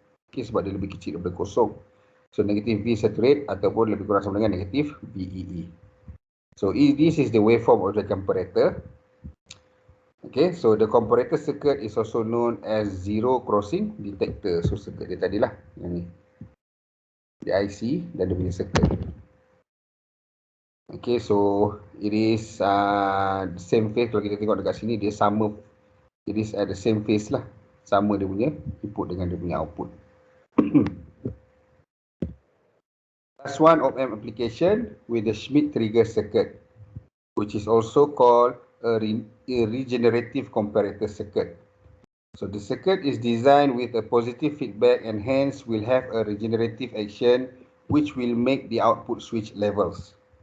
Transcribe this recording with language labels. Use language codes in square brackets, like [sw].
[ms] Okay, sebab dia lebih kecil daripada kosong. So negatif V saturate ataupun lebih kurang sama dengan negatif VEE. [en] So this is the waveform of the comparator. Okay, so the comparator circuit is also known as zero crossing detector. [ms] So circuit dia tadi lah, yang ni. The IC dan dia punya circuit. [en] Okay, so it is the same phase. [ms] Kalau kita tengok dekat sini, dia sama. [en] It is at the same phase [ms] lah. Sama dia punya input dengan dia punya output. [en] Last one, op-amp application with the Schmitt trigger circuit, which is also called a regenerative comparator circuit. So the circuit is designed with a positive feedback and hence will have a regenerative action which will make the output switch levels.